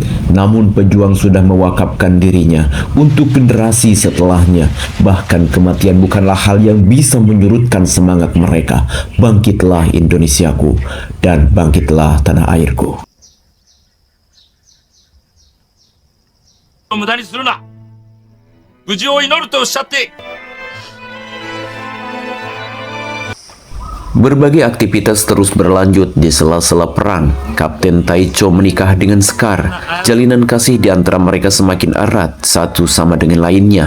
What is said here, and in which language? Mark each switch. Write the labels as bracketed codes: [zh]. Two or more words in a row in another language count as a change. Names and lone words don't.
[id] Namun pejuang sudah mewakafkan dirinya untuk generasi setelahnya. Bahkan kematian bukanlah hal yang bisa menyurutkan semangat mereka. Bangkitlah Indonesiaku dan bangkitlah tanah airku. [ja] 無駄にするな。無事を祈るとおっしゃって。 [id] Berbagai aktivitas terus berlanjut di sela-sela perang. Kapten Taicho menikah dengan Sekar. Jalinan kasih di antara mereka semakin erat satu sama dengan lainnya.